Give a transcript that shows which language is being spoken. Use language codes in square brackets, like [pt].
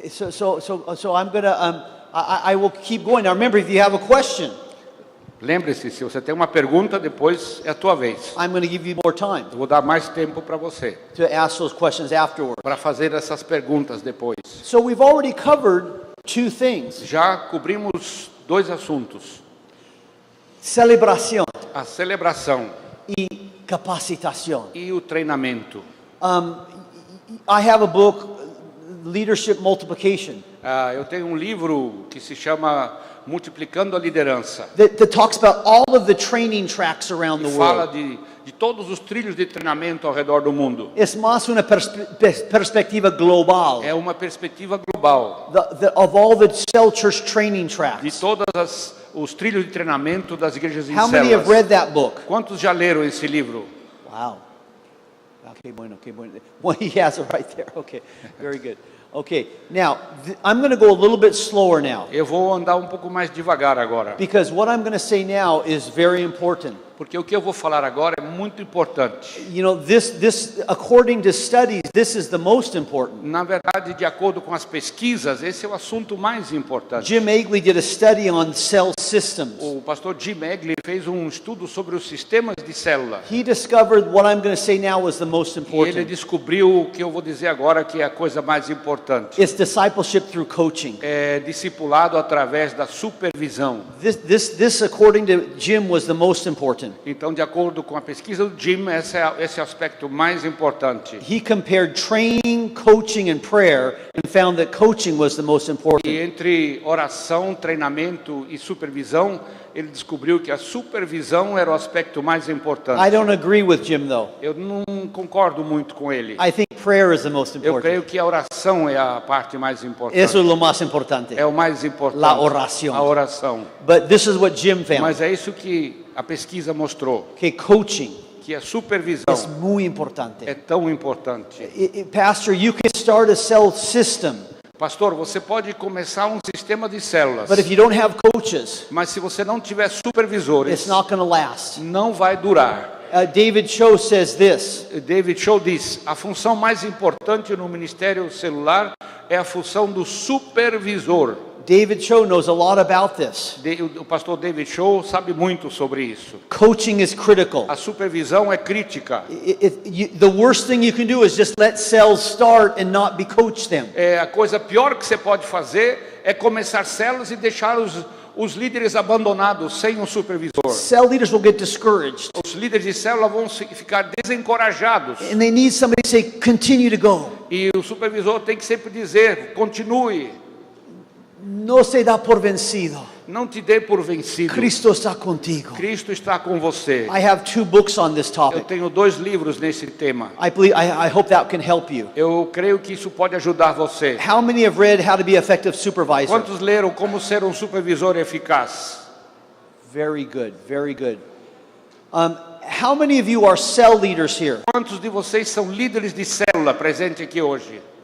[en] So I'm gonna I will keep going. Now remember, if you have a question, [pt] Lembre-se, se você tem uma pergunta, depois é a tua vez. [en] I'm going to give you more time [pt] Eu vou dar mais tempo para você, to ask those questions afterward. para fazer essas perguntas depois. [en] So we've already covered two things. [pt] Já cobrimos 2 assuntos. [es] Celebración [pt] A celebração [es] y capacitación. [pt] e o treinamento. [en] I have a book, Leadership Multiplication, [pt] Eu tenho um livro que se chama Multiplicando a Liderança. [en] that talks about all of the training tracks around the [pt] E fala [en] world. [pt] de todos os trilhos de treinamento ao redor do mundo. [es] Es más una perspectiva global [pt] É uma perspectiva global [en] of all the cell church training [pt] de [en] tracks. [pt] todos os trilhos de treinamento das igrejas em [en] How many have [pt] células. [en] read that book? [pt] Quantos já leram esse livro? [en] Wow. Okay, [es] bueno, [en] okay, bueno. Well, he has it right there. Okay, very good. Okay, now, I'm going to go a little bit slower now, [pt] Eu vou andar um pouco mais devagar agora, [en] because what I'm going to say now is very important. [pt] porque o que eu vou falar agora é muito importante. [en] You know, this according to studies, this is the most important. [pt] Na verdade, de acordo com as pesquisas, esse é o assunto mais importante. [en] Jim Agley did a study on cell systems. [pt] O pastor Jim Agley fez um estudo sobre os sistemas de célula. [en] He discovered what I'm going to say now is the most [pt] E ele [en] important. [pt] descobriu o que eu vou dizer agora que é a coisa mais importante. [en] It's discipleship through coaching. [pt] É discipulado através da supervisão. [en] This according to Jim was the most important. [pt] Então, de acordo com a pesquisa do Jim, esse é o aspecto mais importante. [en] He compared training, coaching, and prayer and found that coaching was the most [pt] E [en] important. [pt] entre oração, treinamento e supervisão, ele descobriu que a supervisão era o aspecto mais importante. [en] I don't agree with Jim though. [pt] Eu não concordo muito com ele. [en] I think prayer is the most [pt] Eu creio [en] important. [pt] que a oração é a parte mais importante. [es] Eso es lo más importante. [pt] É o mais importante. [es] La oración. [pt] A oração. [en] But this is what Jim found. [pt] Mas é isso que a pesquisa mostrou, [en] Okay, coaching [pt] que a supervisão [es] is muy importante. [pt] é tão importante. [en] Pastor, you can start a cell system, [pt] Pastor, você pode começar um sistema de células, [en] but if you don't have coaches, [pt] mas se você não tiver supervisores, [en] it's not going to last. [pt] não vai durar. [en] David Cho says this. [pt] David Cho diz: a função mais importante no ministério celular é a função do supervisor. [en] David Cho knows a lot about this. [pt] O pastor David Cho sabe muito sobre isso. [en] Coaching is critical. [pt] A supervisão é crítica. [en] The worst thing you can do is just let cells start and not be coached them. [pt] A coisa pior que você pode fazer é começar células e deixar os líderes abandonados sem um supervisor. [en] Cell leaders will get discouraged, [pt] Os líderes de célula vão ficar desencorajados. [en] and they need somebody to say, continue to go. [pt] E o supervisor tem que sempre dizer: continue, [es] No se da por vencido. [pt] não te dê por vencido. [es] Cristo está contigo. [pt] Cristo está com você. [en] I have 2 books on this [pt] Eu [en] topic. [pt] tenho 2 livros nesse tema. [en] I hope that can help you. [pt] Eu creio que isso pode ajudar você. [en] How many have read How to Be an Effective Supervisor? [pt] Quantos leram Como Ser um Supervisor Eficaz? [en] Very good, very good. How many of you are cell leaders here? [pt] Quantos de vocês são líderes de célula presente aqui hoje?